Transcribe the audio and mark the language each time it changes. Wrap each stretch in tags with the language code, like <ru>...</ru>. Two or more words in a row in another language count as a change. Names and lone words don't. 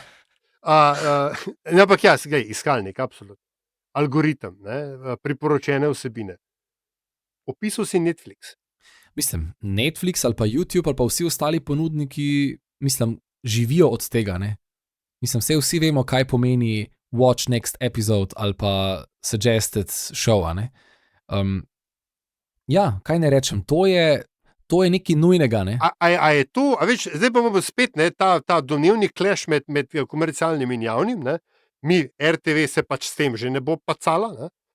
<sl>Ampak iskalnik, absolutno. Algoritem, priporočene vsebine. Opisal si Netflix. Mislim, Netflix ali pa YouTube ali pa vsi ostali ponudniki, mislim, živijo od tega, ne. Mislim, vsi vemo, kaj pomeni</sl> <en>watch next episode</en> <sl>ali pa</sl> <en>suggested show,</en> <sl>ne. Kaj ne rečem, to je nekaj nujnega, ne. A je to, veš, zdaj bomo spet, ta domnevni clash med komercialnim in javnim, ne. Mi, RTV se pač s tem že ne bo pacala, ne.</sl>